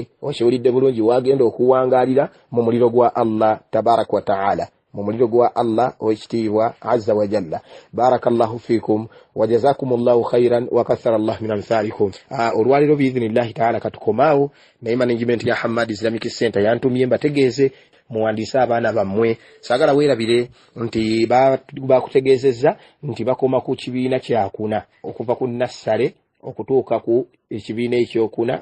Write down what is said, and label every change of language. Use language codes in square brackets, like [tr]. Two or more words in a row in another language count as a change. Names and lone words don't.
[lg] Okiwulidde bulungi, wagenda okuwangaalira mu muliro gwa Allah [ar] تبارك وتعالى, [lg] mu muliro gwa Allah owekitiibwa [ar] عز وجل. بارك الله فيكم وجزاكم الله خيرا وكثر الله من أمثالكم. [lg] Olwaliro [ar] بإذن الله تعالى [lg] katukomaawo naye management ya Hamad Islamic Center yantumye mbategeeze muwandiisa abaana bammwe. Saagala weerabire nti bakutegeezezza nti bakoma ku kibiina kyakuna okuva ku nassale okutuuka ku ekibiina ekyokuna.